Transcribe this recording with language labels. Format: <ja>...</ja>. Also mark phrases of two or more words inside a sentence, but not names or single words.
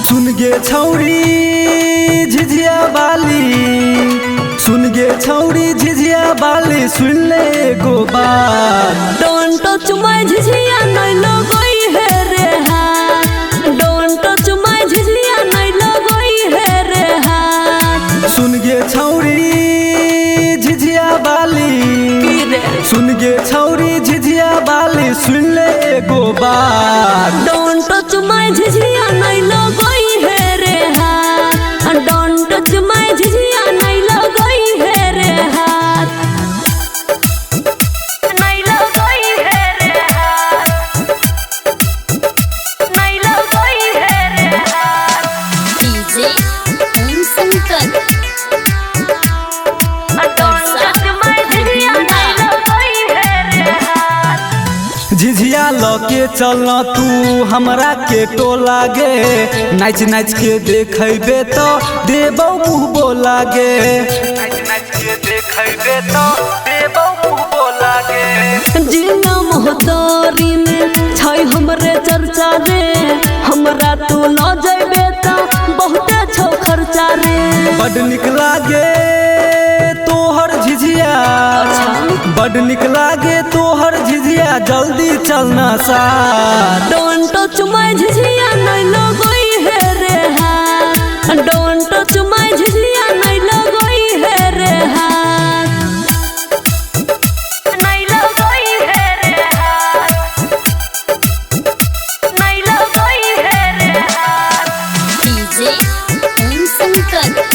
<mai>गे छौरी झिझिया बाली, सुन गे छौरी झिझिया बाली, सुन ले गो बात।</mai> <en>Don't touch my</en> <mai>झिझिया नहीं लगोई है रे हाथ।</mai> <en>Don't touch my</en> <mai>झिझिया नहीं लगोई है रे हाथ। सुन गे छौरी झिझिया बाली, सुन गे छौरी झिझिया बाली, सुन ले गो बात।</mai> <en>Don't touch my</en> <mai>झिझिया नहीं लगोई है रे हाथ।</mai> <en>Don't touch my</en> <mai>झिझिया नहीं लगोई है रे हाथ। नहीं लगोई है रे हाथ। नहीं लगोई है रे हाथ। डीजे ओम शंकर।</mai> <en>Don't touch my</en> <mai>झिझिया नहीं लगोई है रे हाथ। झिझिया लके चल तू हमरा के टोला गे, नाच नाच के देखेबे तो देबौ मुँह बोला गे। नाच नाच के देखेबे तो देबौ मुँह बोला गे। जिला मोहतारी में छै हमरे चर्चा रे, हमरा तू न जइबे त बहुते छौ खर्चा रे। बड निक लागे तोहर झिझिया, बड निक लागे तोहर झिझिया, जल्दी चलना साथ।</mai> <en>Don't touch my</en> <mai>झिझिया नहीं लगोई है रे हाथ।</mai> <en>Don't touch my</en> <mai>झिझिया नहीं लगोई है रे हाथ। नहीं लगोई है रे हाथ। नहीं लगोई है रे हाथ। डीजे ओम शंकर।</mai>